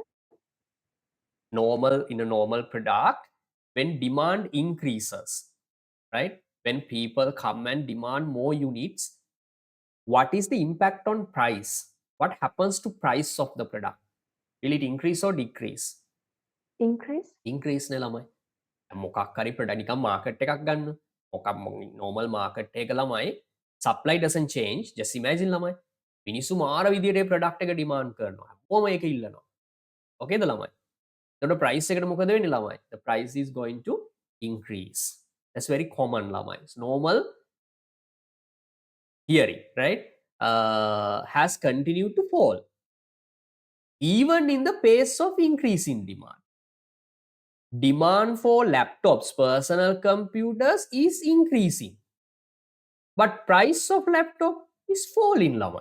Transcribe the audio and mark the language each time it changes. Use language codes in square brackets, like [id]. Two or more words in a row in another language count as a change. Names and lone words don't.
[en] Normal, in a normal product, when demand increases, right? When people come and demand more units, what is the impact on price? What happens to price of the product? Will it increase or decrease? Increase. [si] Increase නේ ළමයි. මොකක් හරි product නිකන් market එකක් ගන්න. [en] මොකක් normal market [si] එක ළමයි [en] supply doesn't change. Just imagine ළමයි. [si] මිනිස්සු මාර විදියට product එක demand කරනවා. හැමෝම ඒක ඉල්ලනවා. Okay ද ළමයි? එතකොට price එකට මොකද වෙන්නේ ළමයි? [en] The price is going to increase. That's very common ළමයි. It's normal theory, right? Has continued to fall even in the pace of increasing demand. Demand for laptops, personal computers is increasing, but price of laptop is falling, Lamai.